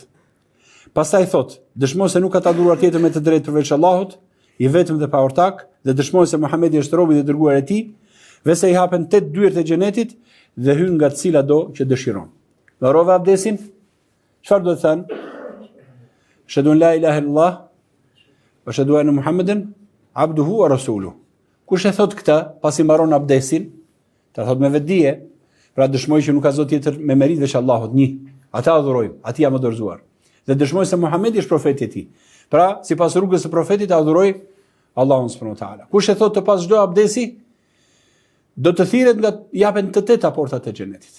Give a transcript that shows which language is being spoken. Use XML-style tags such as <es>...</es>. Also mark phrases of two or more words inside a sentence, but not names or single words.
<sq>Pastaj thot: dëshmoj se nuk ka të adhuruar tjetër me të drejtë përveç Allahut, i vetëm dhe pa ortak, dhe dëshmoj se Muhamedi është robi dhe dërguar i tij, dhe se i hapen 8 dyert e xhenetit dhe hyn nga të cilat do që dëshiron. Mbarova abdesin, çfarë do të thënë?</sq> <ar>أشهد أن لا إله إلا الله وأشهد أن محمدا عبده ورسوله.</ar> <sq>Kush e thot këtë pasi mbaron abdesin, ta thot me vetdije, pra dëshmoj që nuk ka zot tjetër me merit veç Allahut, një. Ata adhurojmë, atij jam dorëzuar. Dhe dëshmoj se Muhamedi është profeti i tij. Pra, sipas rrugës së profetit adhuroj Allahun</sq> <ar>سبحانه وتعالى.</ar> <sq>Kush e thot të pas çdo abdesi, do të thirret nga japen të teta portat e xhenetit.</sq>